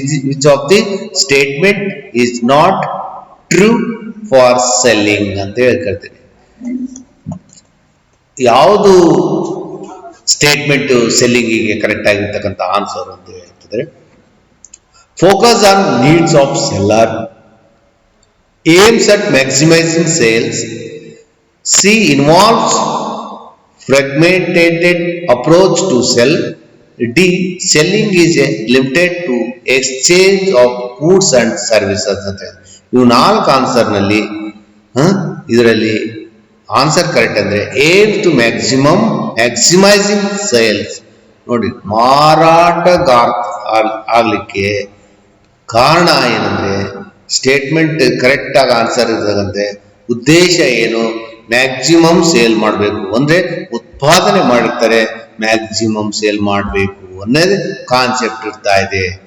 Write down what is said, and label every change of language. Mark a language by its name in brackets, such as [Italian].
[English] which of the statement is not true for selling [Kannada] ಅಂತ ಹೇಳ್ಕೊಳ್ತೀನಿ. ಯಾವುದು statement ಸೆಲ್ಲಿಂಗಿಗೆ correct ಆಗಿರ್ತಕ್ಕಂಥ answer ಅಂತ ಹೇಳ್ತಿದ್ರೆ, [English] Focus on needs of seller, aims at maximizing sales. C involves fragmented approach to sell. D selling is limited to exchange of goods and services ಅಂತ. [Kannada] ಇವು 4 ಆನ್ಸರ್ನಲ್ಲಿ ಇದರಲ್ಲಿ answer correct ಅಂದರೆ [English] Aim to maximizing sales. [Kannada] ನೋಡಿ, ಮಾರಾಟಗಾರ ಆಗಲಿಕ್ಕೆ ಕಾರಣ ಏನಂದ್ರೆ statement correct ಆಗಿ ಆನ್ಸರ್ ಇರೋದಂತೆ ಉದ್ದೇಶ ಏನು, ಮ್ಯಾಕ್ಸಿಮಮ್ ಸೇಲ್ ಮಾಡಬೇಕು ಅಂದ್ರೆ ಉತ್ಪಾದನೆ ಮಾಡಿರ್ತಾರೆ, ಮ್ಯಾಕ್ಸಿಮಮ್ ಸೇಲ್ ಮಾಡಬೇಕು ಅನ್ನೋದು ಕಾನ್ಸೆಪ್ಟ್ ಇರ್ತಾ ಇದೆ.